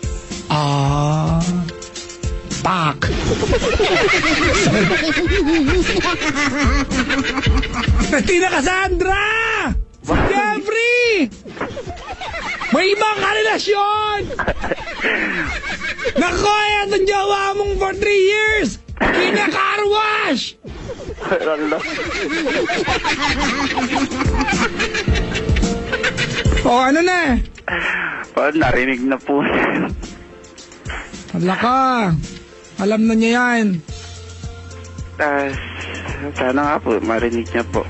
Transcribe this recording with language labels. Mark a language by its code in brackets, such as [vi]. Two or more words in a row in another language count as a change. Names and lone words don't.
[tl] Pak! Christina Cassandra! Jeffrey! May ibang karelasyon! Nako, yan ang jowa mong [en] for 3 years! [tl] Kina-car wash! Wala. O, ano na? Narinig na po. Wala ka. Alam na niya yan. Sana nga po, marinig niya po.